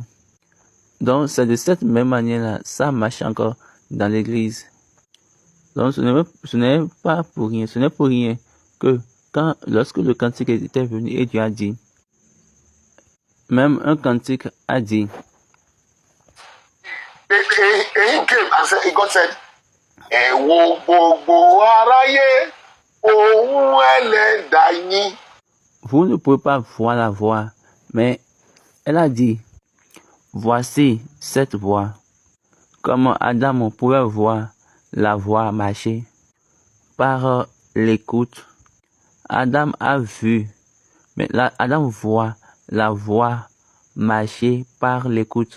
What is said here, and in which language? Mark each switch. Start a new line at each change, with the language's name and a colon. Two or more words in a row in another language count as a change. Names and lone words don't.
French: Donc, c'est de cette même manière-là, ça marche encore dans l'église. Donc, ce n'est pas pour rien que lorsque le cantique était venu et Dieu a dit, même un cantique a dit,
English: He came and said, God said,
Yoruba: ẹ wo gbogbo aráyé, ohùn Ẹlẹ́dàá yín.
French: Vous ne pouvez pas voir la voix, mais elle a dit, voici cette voix. Comme Adam pouvait voir la voix marcher par l'écoute. Adam a vu, mais là, Adam voit la voix marcher par l'écoute.